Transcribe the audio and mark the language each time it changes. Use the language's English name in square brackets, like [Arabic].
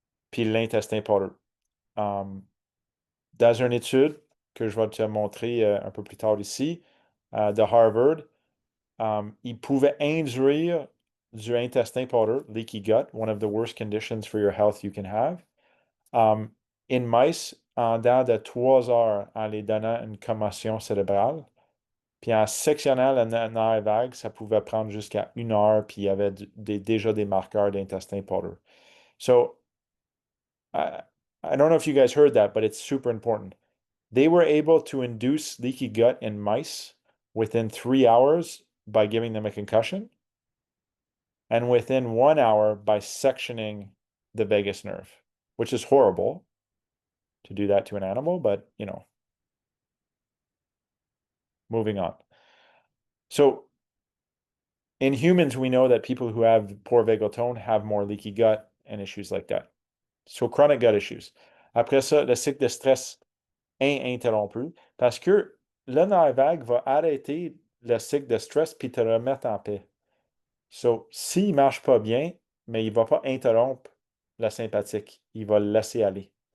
[French] Puis l'intestin poreux. Dans une étude que je vais te montrer un peu plus tard ici, de Harvard, il pouvait induire du intestin poreux, [English] leaky gut, one of the worst conditions for your health you can have, in mice [French] en dedans de 3 heures en les donnant une commotion cérébrale. Puis en sectionnant le nerf vague, ça pouvait prendre jusqu'à 1 heure, puis il y avait déjà des marqueurs d'intestin poreux. [English] So, I don't know if you guys heard that, but it's super important. They were able to induce leaky gut in mice within 3 hours by giving them a concussion, and within 1 hour by sectioning the vagus nerve, which is horrible to do that to an animal, but moving on. So in humans, we know that people who have poor vagal tone have more leaky gut and issues like that. So chronic gut issues. [French] Après ça, le cycle de stress interrompu parce que le nerf vague va arrêter le cycle de stress puis te remettre en paix. So, s'il ne marche pas bien, mais il ne va pas interrompre le sympathique. Il va le laisser aller.